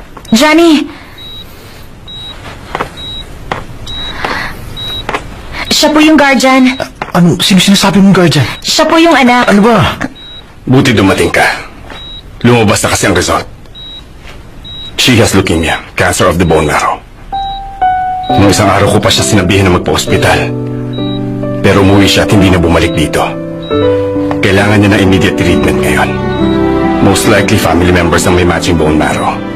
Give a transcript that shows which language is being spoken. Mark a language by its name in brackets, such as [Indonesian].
[Filipino] Johnny! Siya po yung guardian. Ano? Sino sinasabi mong guardian? Siya po yung anak. Ano ba? Buti dumating ka. Lumabas na kasi ang result. [English] She has leukemia, cancer of the bone marrow. [Filipino] Noong isang araw ko pa siya sinabihin na magpa-ospital. Pero umuwi siya at hindi na bumalik dito. Kailangan niya ng [English] immediate treatment [Filipino] ngayon. [English] Most likely family members [Filipino] ang may matching bone marrow.